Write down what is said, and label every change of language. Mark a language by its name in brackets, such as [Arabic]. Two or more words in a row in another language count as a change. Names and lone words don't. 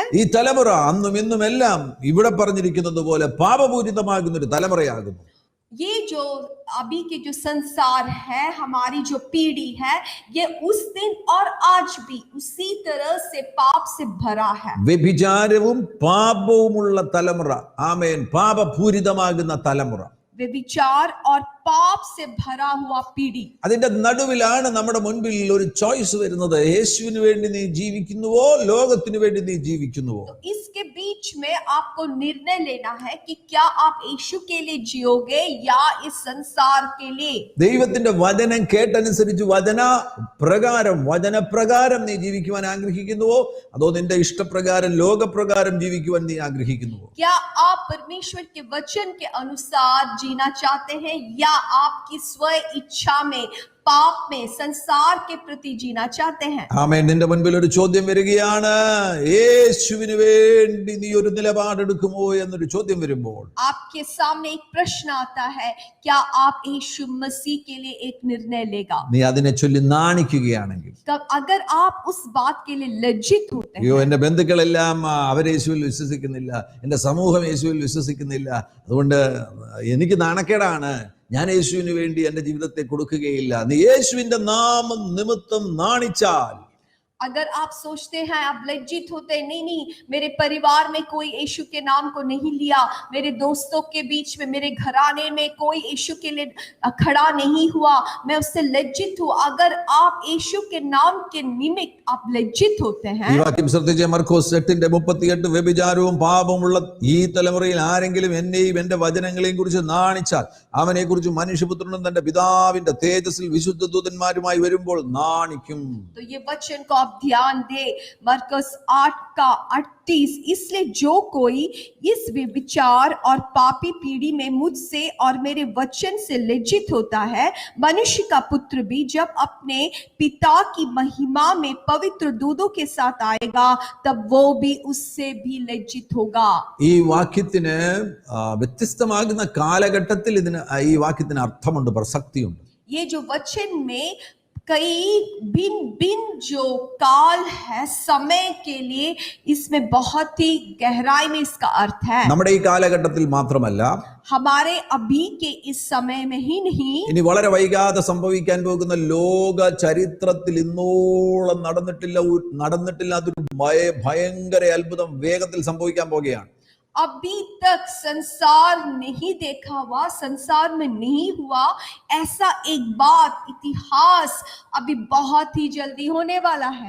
[Malayalam] ഈ തലമുറ അന്നും ഇന്നും എല്ലാം ഇവിടെ പറഞ്ഞിരിക്കുന്നത് പോലെ പാപപൂരിതമാകുന്ന ഒരു തലമുറയാകുന്നു. [Hindi] ये जो अभी के जो संसार है, हमारी जो पीढ़ी है, ये उस दिन और आज भी उसी तरह से पाप से भरा है। [Malayalam] വ്യഭിചാരവും പാപവുമുള്ള തലമുറ. ആമേൻ. പാപപൂരിതമാകുന്ന തലമുറ. [Hindi] व्यभिचार और पाप से भरा हुआ पीढ़ी। [Malayalam] അതിന്റെ നടുവിലാണ് നമ്മുടെ മുൻപിൽ ഒരു ചോയ്സ് വരുന്നത്. യേശുവിന് വേണ്ടി നീ ജീവിക്കുന്നുവോ ലോകത്തിന് വേണ്ടി നീ ജീവിക്കുന്നുവോ? [Hindi] तो इसके बीच में आपको निर्णय लेना है कि क्या आप यीशु के लिए जियोगे या इस संसार के लिए। [Malayalam] ദൈവത്തിന്റെ വചനം കേട്ടനുസരിച്ച് വചനപ്രകാരം നീ ജീവിക്കുവാൻ ആഗ്രഹിക്കുന്നുവോ അതോ നിന്റെ ഇഷ്ടപ്രകാരം ലോകപ്രകാരം ജീവിക്കുവാൻ നീ ആഗ്രഹിക്കുന്നുവോ? [Hindi] क्या आप परमेश्वर के वचन के अनुसार जीना चाहते हैं या आपकी स्व इच्छा में, पाप में, संसार के प्रति जीना चाहते हैं? [Malayalam] ആമേൻ. നിന്റെ മുൻപിൽ ഒരു ചോദ്യം വരികയാണ്. യേശുവിന് വേണ്ടി നീ ഒരു നിലപാടെടുക്കുമോ എന്നൊരു ചോദ്യം വരുമ്പോൾ [Hindi] आपके सामने एक प्रश्न आता है, क्या आप यीशु मसीह के लिए एक निर्णय लेगा? [Malayalam] നീ അതിനെ ചൊല്ലി നാണിക്കുകയാണെങ്കിൽ, [Hindi] तब अगर आप उस बात के लिए लज्जित होते हैं, [Malayalam] അയ്യോ എന്റെ ബന്ധുക്കളെല്ലാം അവർ യേശുവിൽ വിശ്വസിക്കുന്നില്ല, എന്റെ സമൂഹം യേശുവിൽ വിശ്വസിക്കുന്നില്ല, അതുകൊണ്ട് എനിക്ക് നാണക്കേടാണ്, ഞാൻ യേശുവിന് വേണ്ടി എന്റെ ജീവിതത്തെ കൊടുക്കുകയില്ല, നീ യേശുവിന്റെ നാമം നിമിത്തം നാണിച്ചാൽ, [Hindi] अगर आप सोचते हैं, आप लज्जित होते हैं, नहीं मेरे परिवार में कोई यीशु के नाम को नहीं लिया, मेरे दोस्तों के बीच में, मेरे घराने में कोई यीशु के लिए खड़ा नहीं हुआ, मैं उससे लज्जित हूं। अगर आप यीशु के नाम के निमित्त आप लज्जित होते हैं, [Malayalam] ഈ വാക്യം ശ്രദ്ധിച്ച് മർക്കോസ് 8:38, വ്യഭിചാരവും പാപമുള്ള ഈ തലമുറയിൽ ആരെങ്കിലും എന്നെയും എന്റെ വചനങ്ങളെയും കുറിച്ച് നാണിച്ചാൽ അവനെ കുറിച്ച് മനുഷ്യപുത്രനും തന്റെ പിതാവിന്റെ തേജസ്സിൽ വിശുദ്ധ ദൂതന്മാരുമായി വരുമ്പോൾ നാണിക്കും. [Hindi] तो ये वचन को आप आप ध्यान दे मरकस 8:38, इसलिए जो कोई इस विचार और पापी पीढ़ी में मुझसे और मेरे वचन से लज्जित होता है, मनुष्य का पुत्र भी जब अपने पिता की महिमा में पवित्र दूतों के साथ आएगा तब वो भी उससे भी लज्जित होगा। [Malayalam] ഈ വാക്യത്തിന് വ്യത്യസ്തമാകുന്ന കാലഘട്ടത്തിൽ ഇതിന് ഈ വാക്യത്തിന് അർത്ഥമുണ്ട്, പ്രസക്തിയുണ്ട്. [Hindi] ये जो वचन में कई भिन्न भिन्न जो काल है समय के लिए, इसमें बहुत ही गहराई में इसका अर्थ है। [Malayalam] നമ്മുടെ ഈ കാലഘട്ടത്തിൽ മാത്രമല്ല, [Hindi] हमारे अभी के इस समय में ही नहीं, [Malayalam] ഇനി വളരെ വൈകാതെ സംഭവിക്കാൻ പോകുന്ന ലോക ചരിത്രത്തിൽ ഇന്നോളം നടന്നിട്ടില്ലാത്തൊരു ഭയങ്കര അത്ഭുതം വേഗത്തിൽ സംഭവിക്കാൻ പോകുകയാണ്. [Hindi] अभी तक संसार नहीं देखा हुआ, संसार में नहीं हुआ ऐसा एक बात, इतिहास अभी बहुत ही जल्दी होने वाला है।